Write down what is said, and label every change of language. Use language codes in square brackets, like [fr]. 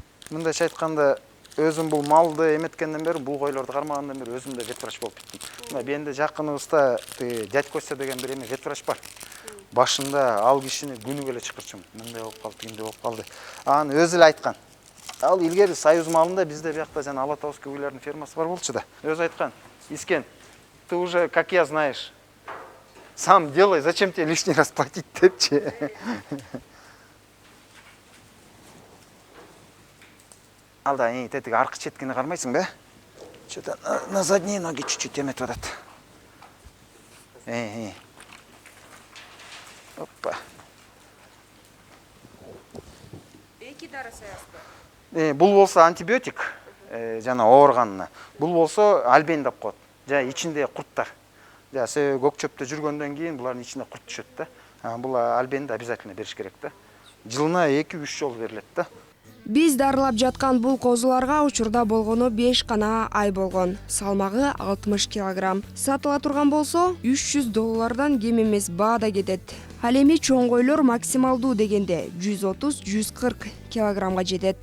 [ky] Мындайча айтканда, өзүм бул малды эметкенден бери, бул койлорду кармагандан бери өзүм да ветврач болуп кеттим. Мына менде жакыныбызда дядь Костя деген бир эме ветврач бар. Башында ал кишини күнүгө эле чакырчумун. Мындай болуп калды, тигиндей болуп калды. Аны өзү эле айткан. Ал илгери Союз маалында бизде биякта жана Алатаускай уйлардын фермасы бар болчу да. Өзү айткан: [ru] "Искен, ты уже, как я, знаешь, сам делай, зачем тебе лишний раз платить?" [ky] депчи. Алда тетиги аркы четкини кармайсың бе? [ru] Что-то на задние ноги чуть-чуть [ky] эметип атат. Опа. Эки дары саясызбы? Бул болсо антибиотик, жана ооруганына. Бул болсо альбен деп коет. Ичинде курттар. Себеби көк чөптө жүргөндөн кийин булардын ичине курт түшөт да. Бул альбенди обязательно бериш керек да. Жылына 2-3 жолу берилет да. Биз дарылап жаткан бул козуларга учурда болгону 5 гана ай болгон. Салмагы 60 килограмм. Сатыла турган болсо $300 кем эмес баада кетет. Ал эми чоң койлор максималдуу дегенде 130-140 килограммга жетет.